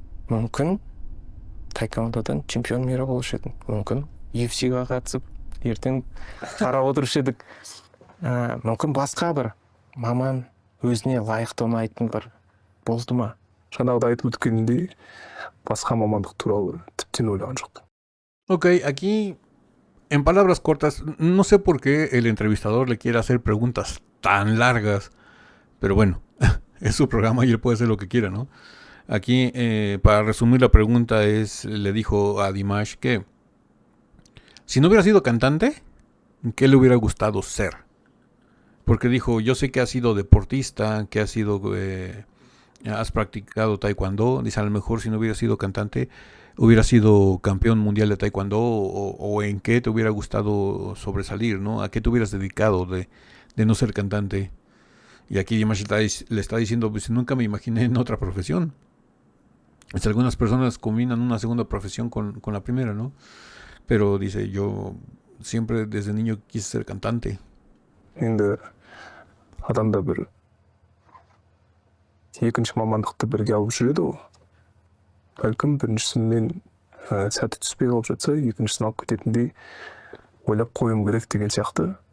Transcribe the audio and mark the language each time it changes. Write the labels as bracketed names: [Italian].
[Kazakh] Мүмкін таэквондодан [Russian] чемпион мира [Kazakh] болушы едің. Мүмкін UFC-ға қатысып, ертең қарап отырушы едік. Мүмкін басқа бір маман өзіне лайықты ұнайтын бір болды ма? Жаңағыда айтып өткеніндей, басқа мамандық туралы тіптен ойлаған жоқпын. [Spanish] Ok, aquí, en palabras cortas, no sé por qué el entrevistador le quiere hacer preguntas tan largas, pero bueno, es su programa y él puede hacer lo que quiera, ¿no? Aquí, para resumir la pregunta, le dijo a Dimash que si no hubiera sido cantante, ¿qué le hubiera gustado ser? Porque dijo, yo sé que has sido deportista, que has sido... has practicado taekwondo, dice, a lo mejor si no hubiera sido cantante, hubieras sido campeón mundial de taekwondo o en qué te hubiera gustado sobresalir, ¿no? ¿A qué te hubieras dedicado de no ser cantante? Y aquí Dimash le está diciendo, pues nunca me imaginé en otra profesión. Pues, algunas personas combinan una segunda profesión con la primera, ¿no? Pero dice, yo siempre desde niño quise ser cantante. [Kazakh] Енді адамда бір екінші мамандықты бірге алып жүреді ғой. Бәлкім біріншісімен сәті түспей қалып жатса, екіншісін алып кететіндей ойлап қоюым керек деген сияқты.